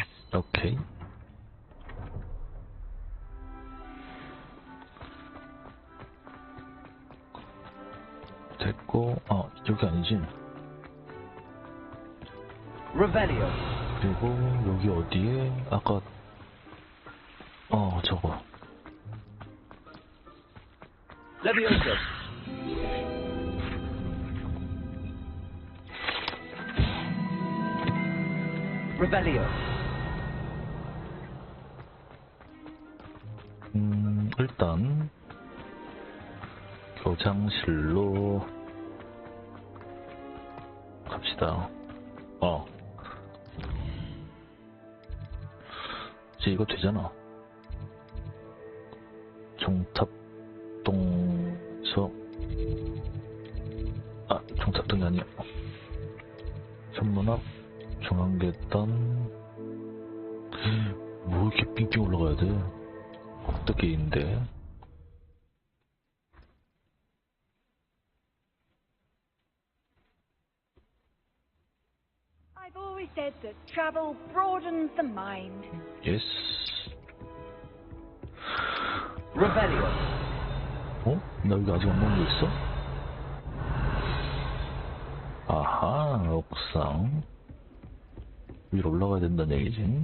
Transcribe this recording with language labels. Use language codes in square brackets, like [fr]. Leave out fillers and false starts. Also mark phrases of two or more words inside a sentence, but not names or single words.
[ko] 오케이. 됐고, 이쪽이 아니지. [la] Revelio. [ko] 그리고 여기 어디에? 아까 저거. [la] Leviosa. Revelio. [ko] 일단 교장실로 갑시다. 이제 이거 되잖아. 종탑동서 종탑동이 아니야. 천문학 중앙계단. 뭐 이렇게 삥삥 올라가야 돼? 꼭대기인데. [en] I've always said that travel broadens the mind. Yes. [la] Revelio. [ko] 나 여기 아직 안 먹는 거 있어? 아하, 옥상. 위로 올라가야 된다는 얘기지.